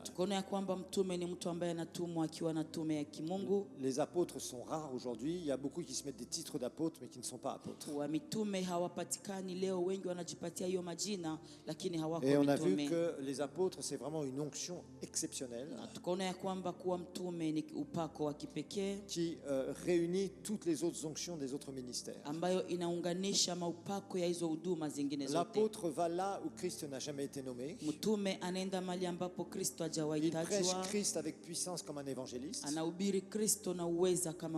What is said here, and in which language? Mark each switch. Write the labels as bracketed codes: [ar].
[sw] Tukaona ya kwamba mtume ni mtu ambaye anatumwa akiwa na tume ya kimungu. [fr] Les apôtres sont rares aujourd'hui, il y a beaucoup qui se mettent des titres d'apôtres mais qui ne sont pas apôtres. [sw] Wa mitume hawapatikani leo, wengi wanajipatia hiyo majina lakini hawako [fr] Et on a vu [sw] mitume. [fr] que les apôtres c'est vraiment une onction exceptionnelle [sw] Na tukaona ya kwamba kuwa mtume ni upako wa kipekee [fr] qui réunit toutes les autres onctions des autres ministères. [sw] ambayo inaunganisha maupako ya hizo huduma zingine zote. [fr] L'apôtre va là où Christ n'a jamais été nommé. [sw] Mtume anaenda mahali ambapo Kristo hajawahi [fr] Il prêche [sw] tajwa, [fr] Christ avec puissance comme un évangéliste, [sw] anahubiri Kristo na uweza kama